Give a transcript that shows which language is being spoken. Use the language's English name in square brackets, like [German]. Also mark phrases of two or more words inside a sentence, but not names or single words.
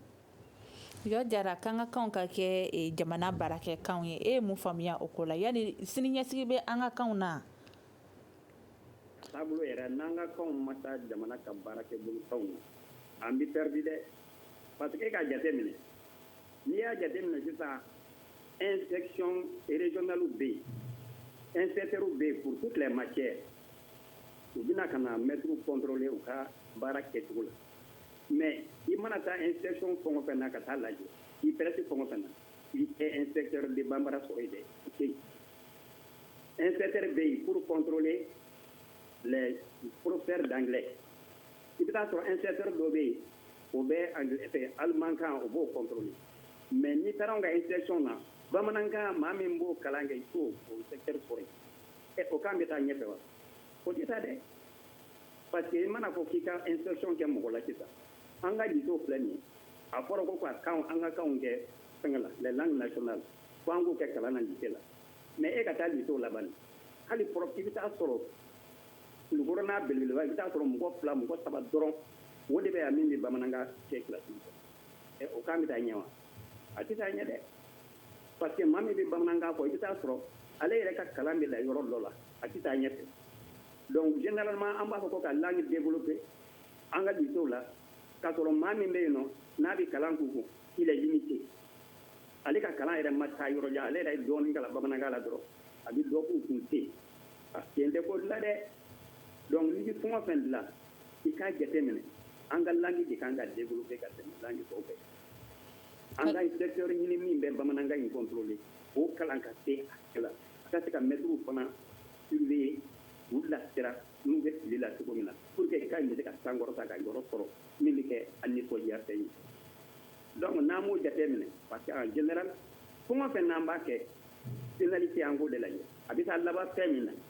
[Bambara] yɔ jara k'an ka kanw ka kɛ jamana baarakɛkanw ye e ye mun faamuya o ko la yali siniɲɛsigi bɛ an ka kanw na taabolo yɛrɛ n'an ka kanw ma taa jamana ka baarakɛbolo kanw na an bɛ perdu dɛ [French] parce que [Bambara] e k'a jate minɛ n'i y'a jate minɛ sisan [French] inspection régionale [Bambara] bɛ yen inspecteurs bɛ yen [French] pour toutes les matières [Bambara] u bɛna ka na mɛtiriw contrôler u ka baara kɛcogo la mais i mana taa inspection fɛn o fɛn na ka taa lajɛ i presse fɛn o fɛn na i tɛ [French] inspecteur de [Bambara] banbara sɔrɔ yen dɛ o tɛ yen inspecteur bɛ yen [French] pour contrôler les professeurs d'anglais [Bambara] i bɛ taa sɔrɔ inspecteur dɔ bɛ yen o bɛ allemand kan o b'o contrôler mais n'i taara anw ka inspection na bamanankan maa min b'o kalan kɛ i t'o secteur sɔrɔ yen o kan bɛ taa ɲɛfɛ wa o tɛ taa dɛ [French] parce que [Bambara] i mana fɔ k'i ka inspection kɛ mɔgɔ la sisan an ka lycée filɛ nin ye a fɔra ko ka kan an ka kanw kɛ fɛngɛ la [French] les langues nationales [Bambara] ko an k'o kɛ kalan na lycée la mais e ka taa lycée laban hali prof i bɛ taa sɔrɔ kulukɔrɔ n'a belebeleba i bɛ taa sɔrɔ mɔgɔ 2 mɔgɔ 3 dɔrɔn o de bɛ yan min bɛ bamanankan kɛ kilasi kɔnɔ o kan bɛ taa ɲɛ wa a tɛ taa ɲɛ dɛ [French] parce que [Bambara] maa min bɛ bamanankan fɔ i bɛ taa sɔrɔ ale yɛrɛ ka kalan bɛ la yɔrɔ dɔ la a tɛ taa ɲɛfɛ [French] donc généralement [Bambara] an b'a fɔ ko ka langue développer an ka lycée la k'a sɔrɔ maa min bɛ yen nɔ n'a bɛ kalan k'u kun [French] il est limité [Bambara] ale ka kalan yɛrɛ ma taa yɔrɔ jan ale yɛrɛ ye dɔɔnin kalan bamanankan la dɔrɔn a bɛ dɔ k'u kun ten a sen tɛ ko dilan dɛ donc n'i bɛ fɛn o fɛn dilan i k'a jate minɛ an ka langue de kan ka développer ka tɛmɛ langue tɔw bɛɛ an ka inspecteur ɲini min bɛ bamanankan in contrôler o kalan ka se a kɛ la a ka se ka mɛtiriw fana surveiller u lasira n'u bɛ fili la cogo min na [French] pour que [Bambara] ka ɲi bɛ se ka sankɔrɔta ka yɔrɔ sɔrɔ min bɛ kɛ a nisɔndiya fɛn ye donc n'an m'o jate minɛ [French] parce que en général [Bambara] fɛn o fɛn n'an b'a kɛ pénalité an k'o de lajɛ a bɛ taa laban fɛn min na